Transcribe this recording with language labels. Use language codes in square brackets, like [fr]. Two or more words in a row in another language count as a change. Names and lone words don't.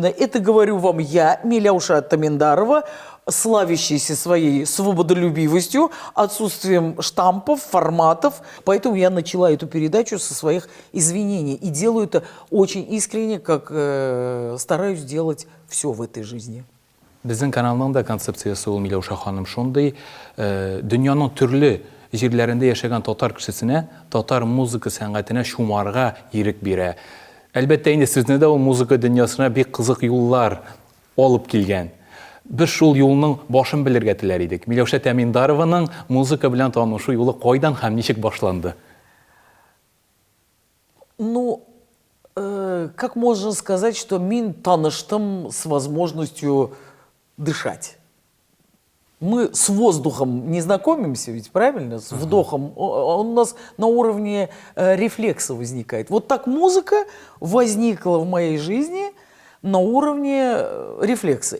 [ru] Это говорю вам я, Миләүшә Тәминдарова, славящаяся своей свободолюбивостью, отсутствием штампов, форматов. Поэтому я начала эту передачу со своих извинений. И делаю это очень искренне, как стараюсь делать все в этой жизни. [tt] Безнең каналның да концепциясы ул, Миләүшә ханым, шундый: дөньяның төрле җирләрендә яшәгән татар кешесенә татар музыка сәнгатенә шумарга ирек бирә. Әлбәттә, инде сезне дә ул музыка дөньясына бик кызык юллар алып килгән. Без шул юлның башын белергә теләр идек. Миләүшә Тәминдарованың музыка белән танышу юлы кайдан һәм ничек башланды? [ru] Ну, как можно сказать, что [tt] мин таныштым [ru] с возможностью дышать. Мы с воздухом не знакомимся, ведь правильно? С вдохом. Он у нас на уровне рефлекса возникает. Вот так музыка возникла в моей жизни на уровне рефлекса.